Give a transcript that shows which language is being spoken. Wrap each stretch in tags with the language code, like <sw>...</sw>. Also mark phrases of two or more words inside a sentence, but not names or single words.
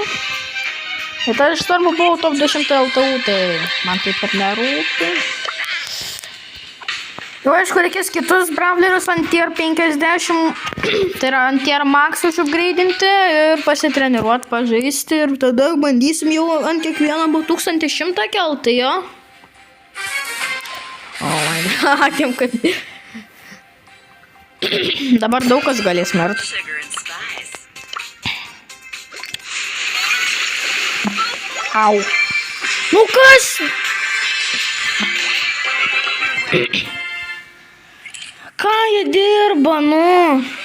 <lt>Ir tai aš svarbu buvau top 10 LTU, tai man taip pat nerūpi. Jau aišku, reikės kitus brawlerius ant tier 50, tai yra ant</lt> <en>tier max</en> <lt>užupgraidinti ir pasitreniruoti, pažaisti ir tada bandysim jau ant kiekvieną 1100 kelti, jo.</lt> <en>Oh my god,</en> <lt>jau kaip... Dabar daug kas galės mirt. Au. Nu kas? Ką jie dirba, nu?</lt>